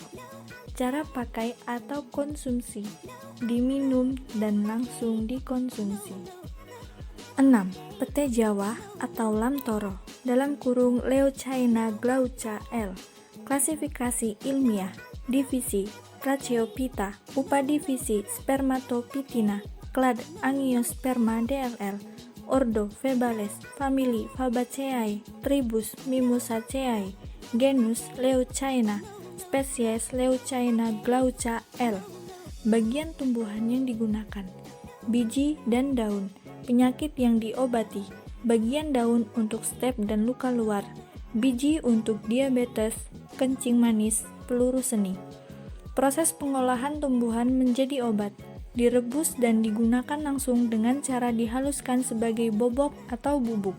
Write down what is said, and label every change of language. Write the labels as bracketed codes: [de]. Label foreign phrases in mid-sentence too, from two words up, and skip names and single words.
[id] Cara pakai atau konsumsi, diminum dan langsung dikonsumsi. 6. Pete Jawa atau lam toro (Leucaena glauca L). Klasifikasi ilmiah, divisi Tracheophyta, upadivisi Spermatopitina, clade Angiosperma DLL, ordo Febales, famili Fabaceae, tribus Mimosaceae, genus Leucaena, spesies Leucaena glauca L. Bagian tumbuhan yang digunakan: biji dan daun, penyakit yang diobati, bagian daun untuk step dan luka luar, biji untuk diabetes, kencing manis, peluru seni. Proses pengolahan tumbuhan menjadi obat, direbus dan digunakan langsung dengan cara dihaluskan sebagai bobok atau bubuk.